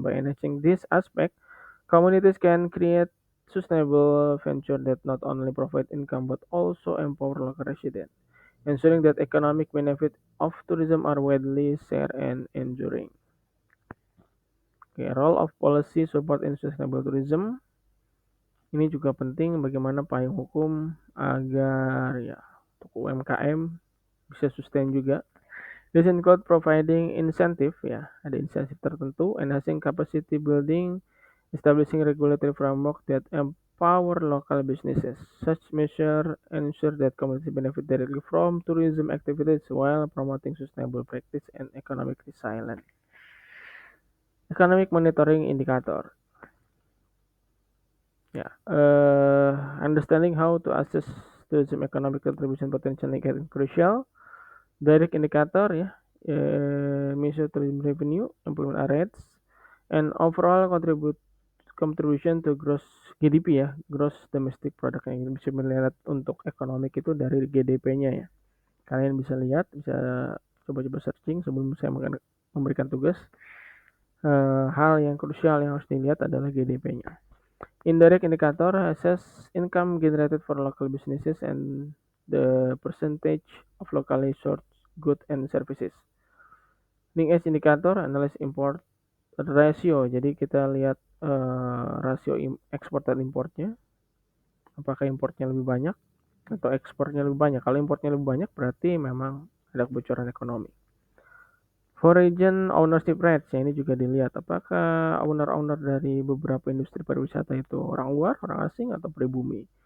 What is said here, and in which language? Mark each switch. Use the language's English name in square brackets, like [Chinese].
[English] By enhancing this aspect, communities can create sustainable venture that not only provide income but also empower local residents, ensuring that economic benefit of tourism are widely shared and enduring. Okay, role of policy support in sustainable tourism. [Indonesian] Ini juga penting, bagaimana payung hukum agar ya untuk UMKM bisa sustain juga. [English] This include providing incentive ya, [Indonesian] ada insentif tertentu, [English] enhancing capacity building, establishing regulatory framework that empower local businesses. Such measure ensure that community benefit directly from tourism activities while promoting sustainable practice and economic resilience. Economic monitoring indicator. Ya, understanding how to assess tourism economic contribution potential is crucial. Direct indicator ya, measure tourism revenue, employment rates, and overall contribution to gross GDP ya, gross domestic product, [Indonesian] yang bisa melihat untuk ekonomik itu dari GDP-nya ya. Kalian bisa lihat, bisa coba-coba searching sebelum saya memberikan tugas. Hal yang krusial yang harus dilihat adalah GDP-nya. [English] Indirect indicator assess income generated for local businesses and the percentage of locally sourced goods and services. Linkage indicator analyze import ratio. [Indonesian] Jadi kita lihat rasio ekspor dan importnya. Apakah importnya lebih banyak atau ekspornya lebih banyak? Kalau importnya lebih banyak berarti memang ada kebocoran ekonomi. [English] Foreign ownership rates [Indonesian] ya, ini juga dilihat apakah owner dari beberapa industri pariwisata itu orang luar, orang asing, atau pribumi.